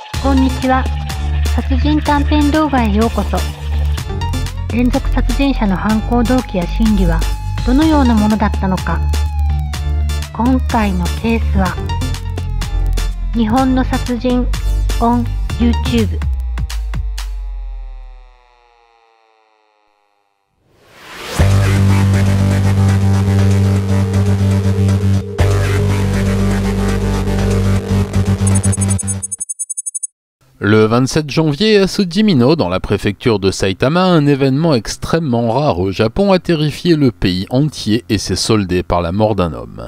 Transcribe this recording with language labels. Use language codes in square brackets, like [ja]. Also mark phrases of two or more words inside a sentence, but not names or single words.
[ja] こんにちは。殺人短編動画へようこそ。連続殺人者の犯行動機や心理はどのようなものだったのか。今回のケースは日本の殺人 [en] on YouTube。 [fr] Le 27 janvier, à Sujimino, dans la préfecture de Saitama, un événement extrêmement rare au Japon a terrifié le pays entier et s'est soldé par la mort d'un homme.